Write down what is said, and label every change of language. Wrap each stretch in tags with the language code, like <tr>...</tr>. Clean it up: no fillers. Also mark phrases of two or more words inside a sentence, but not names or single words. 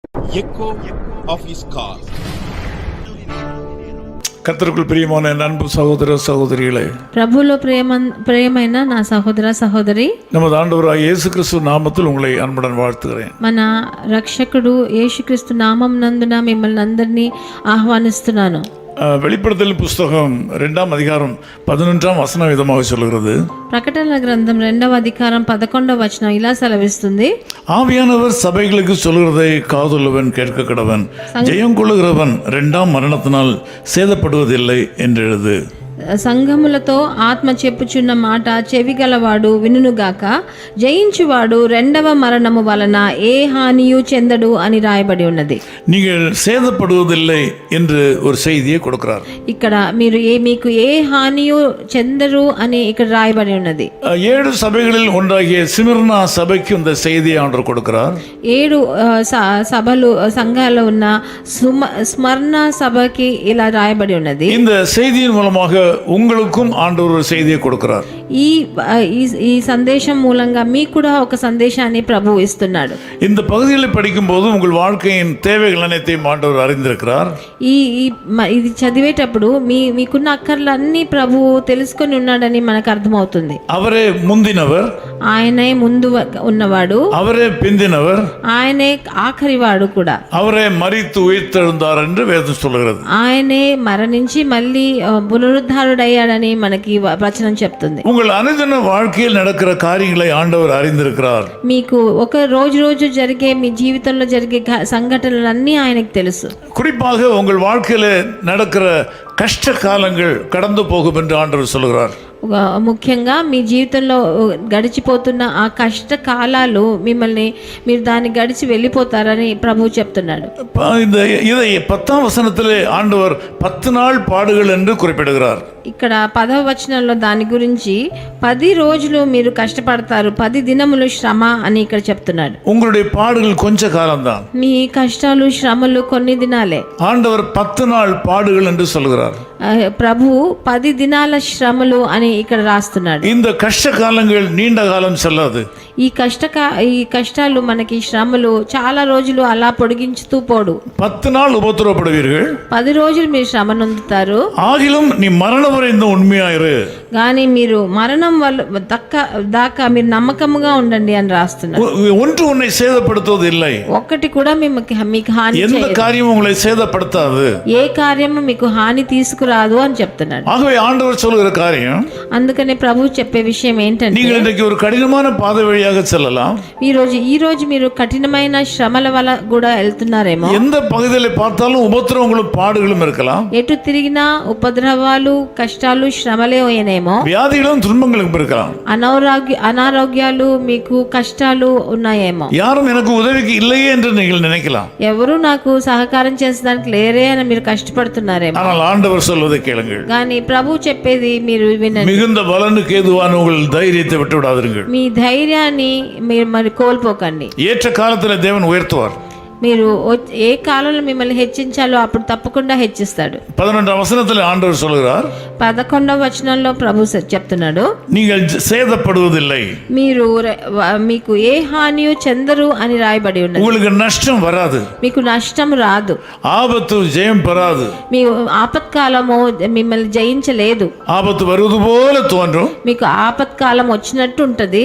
<en>echo of his call.</en> <ta>கர்த்தருக்குள் பிரியமான அன்பு சகோதர சகோதரிகளே,</ta> <te>ప్రభులో ప్రియమైన నా సహోదర సహోదరి,</te> <ta>நமது ஆண்டவராகிய இயேசு கிறிஸ்து நாமத்தில் உங்களை அன்புடன் வாழ்த்துகிறேன்.</ta> <te>మన రక్షకుడు యేసుక్రీస్తు నామం నందున మిమ్మల్ని అందరినీ ఆహ్వానిస్తున్నాను.</te> <ta>வெளிப்படுத்தல் புஸ்தகம் 2ஆம் அதிகாரம் 11ஆம் வசனம் விதமாக சொல்கிறது,</ta> <te>ప్రకటనల గ్రంథం 2వ అధికారం 11వ వచనం ఇలా సెలవిస్తుంది,</te> <ta>ஆவியானவர் சபைகளுக்கு சொல்கிறதை காதுள்ளவன் கேட்க கடவன், ஜெயம் கொள்ளுகிறவன் 2ஆம் மரணத்தினால் சேதப்படுவதில்லை என்று எழுது.</ta> <te>సంఘములతో ఆత్మ చెప్పుచున్న మాట చెవిగలవాడు వినుగాక, జయించువాడు రెండవ మరణము వలన ఏ హానియు చెందడు అని రాయబడి ఉన్నది.</te> <ta>நீங்கள் சேதப்படுவதில்லை என்று ஒரு செய்தியை கொடுக்கிறார்.</ta> <te>ఇక్కడ మీకు ఏ హానియు చెందరు అని ఇక్కడ రాయబడి ఉన్నది.</te> <ta>7 సభைகளில் ஒன்றாகிய சிமிர்னா சபைக்கு இந்த செய்தியை ஆண்டவர் கொடுக்கிறார்.</ta> <te>7 సభలు సంఘాల్లో ఉన్న స్మరణ సభకి ఇలా రాయబడి ఉన్నది.</te> <ta>இந்த செய்தியின் மூலமாக உங்களுக்கும் ஆண்டவர் ஒரு செய்தியை கொடுக்கிறார்.</ta> <te>ఈ సందేశం మూలంగా మీకు కూడా ఒక సందేశాన్ని ప్రభువు ఇస్తున్నాడు.</te> <ta>இந்த பகுதிகளை படிக்கும் போது உங்கள் வாழ்க்கையின் தேவைகள் அனைத்தையும் ஆண்டவர் அறிந்திருக்கிறார்.</ta> <te>ఇది చదివేటప్పుడు మీకున్న అక్కర్లన్నీ ప్రభువు తెలుసుకొని ఉన్నాడని మనకు అర్థమవుతుంది.</te> <ta>அவரே முந்தினவர்,</ta> <te>ఆయనే ముందు ఉన్నవాడు,</te> <ta>அவரே பிந்தினவர்,</ta> <te>ఆయనే ఆఖరివాడు కూడా,</te> <ta>அவரே மரித்து உயிர்த்தெழுந்தார் என்று வேதம் சொல்கிறது.</ta> <te>ఆయనే మరణించి మళ్ళీ పునరుద్ధారుడయ్యాడని మనకి వచనం చెప్తుంది.</te> <ta>உங்கள் அனுதின வாழ்க்கையில் நடக்கிற காரியங்களை ஆண்டவர் அறிந்திருக்கிறார்.</ta> <te>మీకు ఒక రోజు జరిగే మీ జీవితంలో జరిగే సంఘటనలన్నీ ఆయనకు తెలుసు.</te> <ta>குறிப்பாக உங்கள் வாழ்க்கையில நடக்கிற கஷ்ட காலங்கள் கடந்து போகும் என்று ஆண்டவர் சொல்கிறார்.</ta> <te>ముఖ్యంగా మీ జీవితంలో గడిచిపోతున్న ఆ కష్ట కాలాలు మీరు దాన్ని గడిచి వెళ్ళిపోతారని ప్రభువు చెప్తున్నాడు.</te> <ta>இதை 10ஆம் வசனத்திலே ஆண்டவர் 10 நாள் பாடுகள் என்று குறிப்பிடுகிறார்.</ta> <te>ఇక్కడ 10వ వచనంలో దాని గురించి 10 రోజులు మీరు కష్టపడతారు, 10 దినములు శ్రమ అని ఇక్కడ చెప్తున్నాడు.</te> <ta>உங்களுடைய பாடுகள் கொஞ்ச காலம்தான்.</ta> <te>మీ కష్టాలు శ్రమలు కొన్ని దినాలే.</te> <ta>ஆண்டவர் 10 நாள் பாடுகள் என்று சொல்கிறார்.</ta> <te>ప్రభు 10 దినాల శ్రమలు అని ఇక్కడ రాస్తున్నాడు.</te> <ta>இந்த கஷ்ட காலங்கள் நீண்ட காலம் செல்லாது.</ta> <te>ఈ కష్టాలు మనకి శ్రమలు చాలా రోజులు అలా పొడిగించుతూ పోడు.</te> <ta>10 நாள் உபத்திரவப்படுவீர்கள்,</ta> <te>10 రోజులు మీరు శ్రమ నొందుతారు.</te> <ta>ஆகிலும் நீ மரணம் வரை இந்த உண்மையாயிரு,</ta> <te>కానీ మీరు మరణం దాకా మీరు నమ్మకముగా ఉండండి అని రాస్తున్నారు.</te> <ta>ஒன்று உன்னை சேதப்படுத்துவது இல்லை,</ta> <te>ఒక్కటి కూడా మీకు హాని</te> <ta>எந்த காரியமும் உங்களை சேதப்படுத்தாது,</ta> <te>ఏ కార్యము మీకు హాని తీసుకురాదు అని చెప్తున్నాడు.</te> <ta>ஆகவே ஆண்டவர் சொல்லுகிற காரியம்,</ta> <te>అందుకనే ప్రభు చెప్పే విషయం ఏంటంటే,</te> <ta>நீங்கள் இன்றைக்கு ஒரு கடினமான பாதை வழியாக செல்லலாம்.</ta> <te>ఈ రోజు మీరు కఠినమైన శ్రమల వల్ల కూడా వెళ్తున్నారేమో.</te> <ta>எந்த பகுதியில பார்த்தாலும் உபத்திரவங்களும் பாடுகளும் இருக்கலாம்.</ta> <te>ఎటు తిరిగినా ఉపద్రవాలు కష్టాలు శ్రమలే అయినేమో.</te> <ta>வியாதிகளும் துன்பங்களும் இருக்கலாம்.</ta> <te>అనారోగ్యాలు మీకు కష్టాలు ఉన్నాయేమో.</te> <ta>யாரும் எனக்கு உதவிக்கு இல்லையே என்று நீங்கள் நினைக்கலாம்.</ta> <te>ఎవరు నాకు సహకారం చేసేదానికి లేరే అని మీరు కష్టపడుతున్నారేమో.</te> <ta>ஆனால் ஆண்டவர் சொல்வதை கேளுங்கள்.</ta> <te>కానీ ప్రభు చెప్పేది మీరు వినండి.</te> <ta>மிகுந்த பலனுக்கு ஏதுவான உங்கள் தைரியத்தை விட்டு விடாதீர்கள்.</ta> <te>మీ ధైర్యాన్ని మీరు మరి కోల్పోకండి.</te> <ta>ஏற்ற காலத்துல தேவன் உயர்த்துவார்.</ta> <te>మీరు ఏ కాలంలో మిమ్మల్ని హెచ్చించాలో అప్పుడు తప్పకుండా హెచ్చిస్తాడు.</te> <ta>11ஆம் வசனத்தில் ஆண்டவர் சொல்கிறார்,</ta> <te>11వ వచనంలో ప్రభు చెప్తున్నాడు,</te> <ta>நீங்கள் சேதப்படுவதில்லை,</ta> <te>మీకు ఏ హానియు చెందరు అని రాయబడి ఉన్నది.</te> <ta>உங்களுக்கு நஷ்டம் வராது,</ta> <te>మీకు నష్టం రాదు,</te> <ta>ஆபத்து ஜெயம் பெறாது,</ta> <te>మీ ఆపత్కాలము మిమ్మల్ని జయించలేదు.</te> <ta>ஆபத்து வருவது போல தோன்றும்,</ta> <te>మీకు ఆపత్కాలం వచ్చినట్టు ఉంటది.</te>